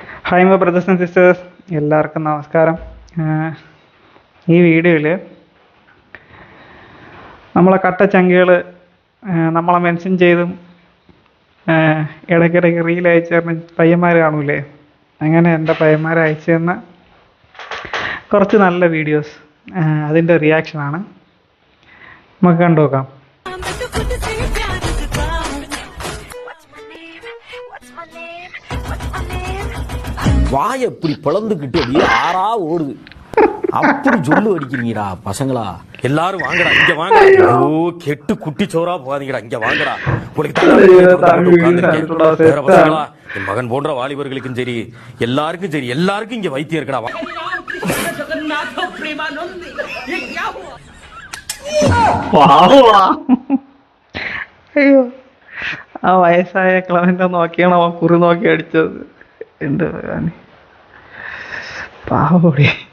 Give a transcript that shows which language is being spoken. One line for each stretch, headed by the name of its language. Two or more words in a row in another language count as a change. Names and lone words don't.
English: Hi my brothers and sisters,
Malayalam: എല്ലാവർക്കും നമസ്കാരം. ഈ വീഡിയോയിൽ നമ്മളെ കട്ടച്ചങ്കികൾ നമ്മളെ മെൻഷൻ ചെയ്തും ഇടയ്ക്കിടയ്ക്ക് റീൽ അയച്ചു തരുന്ന പയ്യന്മാർ കാണൂലേ, അങ്ങനെ എൻ്റെ പയ്യന്മാരെ അയച്ചു തന്ന കുറച്ച് നല്ല വീഡിയോസ്, അതിൻ്റെ റിയാക്ഷനാണ്. നമുക്ക് കണ്ടു നോക്കാം.
Tamil: வாய இப்படி பிளந்துக்கிட்டு அப்படியே ஆறா ஓடுது. அப்படி சொல்லு அடிக்கிறீங்கடா பசங்களா. எல்லாரும் வாங்கடா, இங்க வாங்கடா. ஓ கெட்டு குட்டி சோறா போகாதீங்கடா, இங்க வாங்கடா. பசங்களா, என் மகன் போன்ற வாலிபர்களுக்கும் சரி எல்லாருக்கும் சரி எல்லாருக்கும் இங்க வைத்தியம் இருக்கடா.
Malayalam: അയ്യോ, ആ വയസ്സായ ക്ലവൻ്റെ നോക്കിയാണ് അവൻ കുറി നോക്കി അടിച്ചത്. എന്ത് പറയാന്, പാവോടി.